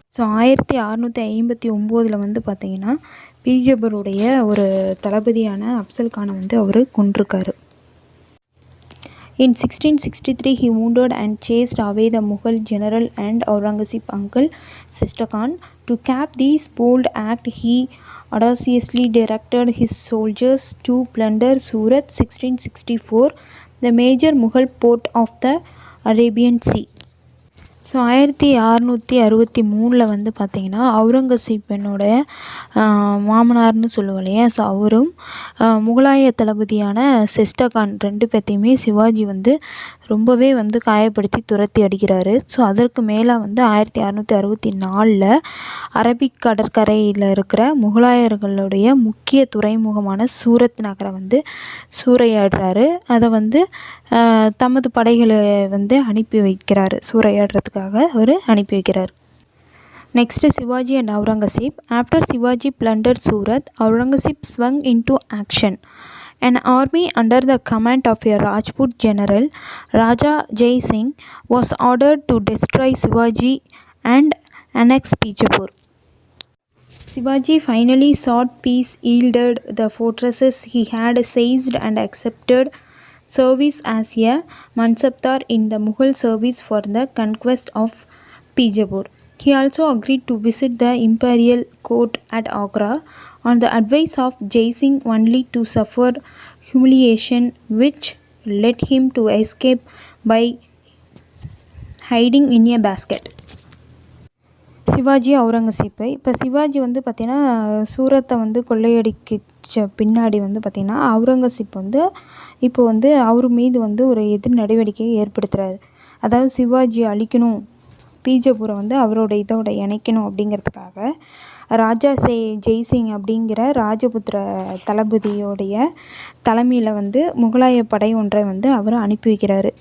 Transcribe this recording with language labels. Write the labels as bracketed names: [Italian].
[Tamil] So 1659 வந்து பார்த்திங்கன்னா பீஜப்பூருடைய ஒரு தளபதியான அப்சல் கானை வந்து அவர் கொன்றிருக்காரு. [English] In 1663, he wounded and chased away the Mughal general and Aurangzeb's uncle Shasta Khan. To cap this bold act, he audaciously directed his soldiers to plunder Surat 1664, the major Mughal port of the Arabian Sea. [Tamil] So 1663 வந்து பார்த்திங்கன்னா அவுரங்கசீப்பனுடைய மாமனார்னு சொல்லுவோம் இல்லையா, so அவரும் முகலாய தளபதியான ஷெஸ்டகான் 2 பேர்த்தையுமே சிவாஜி வந்து ரொம்பவே வந்து காயப்படுத்தி துரத்தி அடிக்கிறாரு. ஸோ அதற்கு மேலே வந்து 1664 அரபிக் கடற்கரையில் இருக்கிற முகலாயர்களுடைய முக்கிய துறைமுகமான சூரத் நகரை வந்து சூறையாடுறாரு. அதை வந்து தமது படைகளை வந்து அனுப்பி வைக்கிறாரு, சூறையாடுறதுக்காக அவர் அனுப்பி வைக்கிறார். [English] Next, Shivaji and Aurangzeb. After Shivaji plundered Surat, Aurangzeb swung into action. An army under the command of a Rajput general, Raja Jai Singh, was ordered to destroy Shivaji and annex Bijapur. Shivaji finally sought peace, yielded the fortresses he had seized, and accepted service as a Mansabdar in the Mughal service for the conquest of Bijapur. He also agreed to visit the imperial court at Agra on the advice of Jai Singh, only to suffer humiliation, which led him to escape by hiding in a basket. [Tamil] Sivaji Aurangzeb. இப்போ சிவாஜி வந்து பார்த்திங்கன்னா சூரத்தை வந்து கொள்ளையடிச்ச பின்னாடி வந்து பார்த்திங்கன்னா அவுரங்கசீப் வந்து இப்போ வந்து அவர் மீது வந்து ஒரு எதிர் நடவடிக்கையை ஏற்படுத்துகிறாரு. அதாவது சிவாஜியை அழிக்கணும், பீஜப்பூரை வந்து அவரோட இதோட இணைக்கணும் அப்படிங்கிறதுக்காக ராஜா ஜெய்சிங் அப்படிங்கிற ராஜபுத்திர தளபதியோடைய தலைமையில் வந்து முகலாய படை ஒன்றை வந்து அவர் அனுப்பி வைக்கிறாரு.